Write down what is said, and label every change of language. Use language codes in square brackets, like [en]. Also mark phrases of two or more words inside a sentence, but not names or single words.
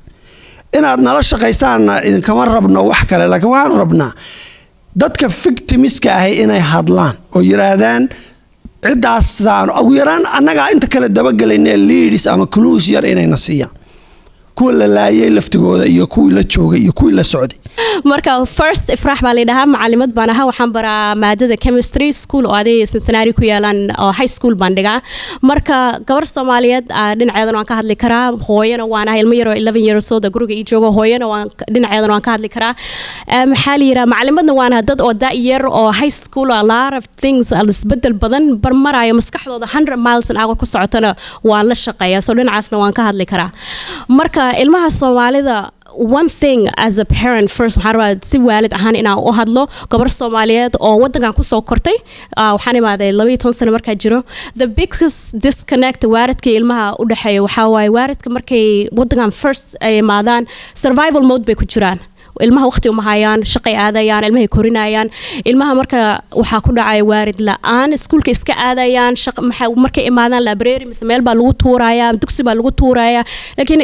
[so] inaad nala shaqeysaan in kama rabno wax kale laakiin waxaan rabnaa dadka victimiska ah inay hadlaan oo yiraahdaan cidaasaan ugu yaraan annaga inta kale dabagalayna leaders ama clues yar inay nasiiyaan kuwa la laayay laftigooda iyo kuwii la joogay iyo kuwii la socday marka first ifraax baa leedahay macallimad baan ahaa waxaan baraa maadada [en] chemistry school [so] oo aday Cincinnati ku yaalan oo [en] high school [so] baan dhigaa marka gabar Soomaaliyeed dhinaceedan waan ka hadli karaa hooyana waan ahay ilmo yar oo [en] 11 years old [so] guriga ii joogo hooyana waan dhinaceedan waan ka hadli karaa maxaa la yiraahdaa macallimadna waan ahaa dad oo da yar oo [en] high school a lot of things [so] isbedel badan barmarayo maskaxdooda 100 [en] miles an hour [so] ku socotana waan la shaqeeyaa soo dhinacaasna waan ka hadli karaa marka ilmaha Soomaalida [en] one thing as a parent first [so] waxaan rabaa si waalid ahaan inaan u hadlo gabar Soomaaliyeed oo wadankan ku soo kortay waxaan imaaday 12 sano markaa jiro [en] the biggest disconnect [so] waalidka ilmaha u dhaxeeyo waxa waaye waalidka markay wadankan first ay imaadaan [en] survival mode [so] bay ku jiraan ilmaha waqti uma hayaan shaqay aadayaan ilmaha korinayaan ilmaha marka waxa ku dhacay waarid la'aan iskuulka iska aadayaan markay imaadaan library mise meel baa lagu tuuraya dugsi baa lagu tuuraya laakiin